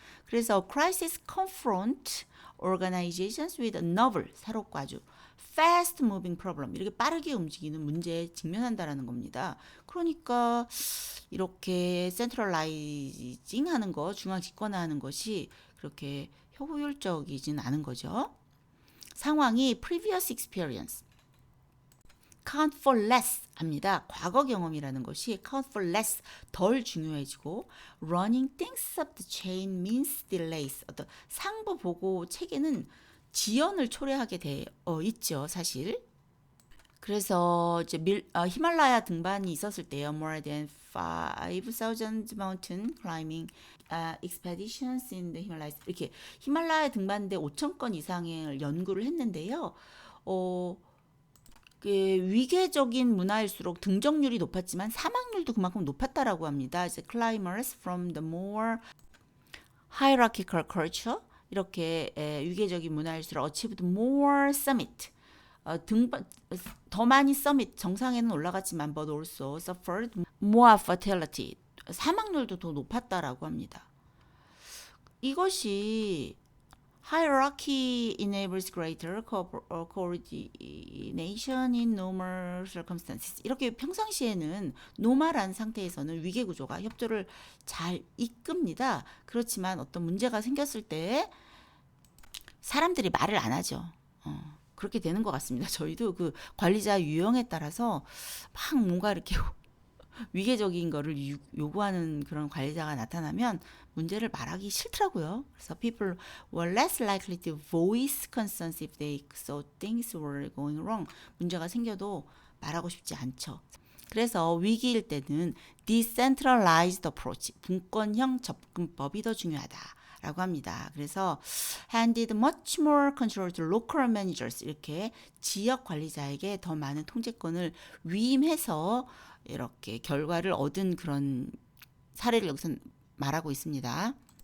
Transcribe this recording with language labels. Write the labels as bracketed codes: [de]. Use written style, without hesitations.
[ko] 그래서 [en] crisis confront organizations with a novel, [ko] 새롭고 아주 [en] fast moving problem, [ko] 이렇게 빠르게 움직이는 문제에 직면한다라는 겁니다. 그러니까 이렇게 센트럴라이징 하는 거, 중앙 집권화하는 것이 그렇게 효율적이진 않은 거죠. 상황이 [en] previous experience, count for less [ko] 합니다. 과거 경험이라는 것이 [en] count for less [ko] 덜 중요해지고 [en] running things up the chain means delays. [ko] 어떤 상부 보고 체계는 지연을 초래하게 되어 있죠, 사실. 그래서 이제 히말라야 등반이 있었을 때요. [en] More than 5,000 mountain climbing expeditions in the Himalayas. [ko] 이렇게 히말라야 등반대 5천 건 이상을 연구를 했는데요. 어, 그 위계적인 문화일수록 등정률이 높았지만 사망률도 그만큼 높았다라고 합니다. 이제 [en] climbers from the more hierarchical culture [ko] 이렇게 위계적인 문화일수록 [en] achieved more summit [ko] 등반 더 많이 서밋 정상에는 올라갔지만 [en] but also suffered more fatality [ko] 사망률도 더 높았다라고 합니다. 이것이 [en] hierarchy enables greater coordination in normal circumstances. [ko] 이렇게 평상시에는 노멀한 상태에서는 위계 구조가 협조를 잘 이끕니다. 그렇지만 어떤 문제가 생겼을 때 사람들이 말을 안 하죠. 그렇게 되는 것 같습니다. 저희도 그 관리자 유형에 따라서 막 뭔가 이렇게 위계적인 거를 요구하는 그런 관리자가 나타나면 문제를 말하기 싫더라고요. [en] 그래서 people were less likely to voice concerns if they saw things were going wrong. [ko] 문제가 생겨도 말하고 싶지 않죠. 그래서 위기일 때는 [en] decentralized approach, [ko] 분권형 접근법이 더 중요하다라고 합니다. 그래서 [en] handed much more control to local managers, [ko] 이렇게 지역 관리자에게 더 많은 통제권을 위임해서 이렇게 결과를 얻은 그런 사례를 여기서 말하고 있습니다.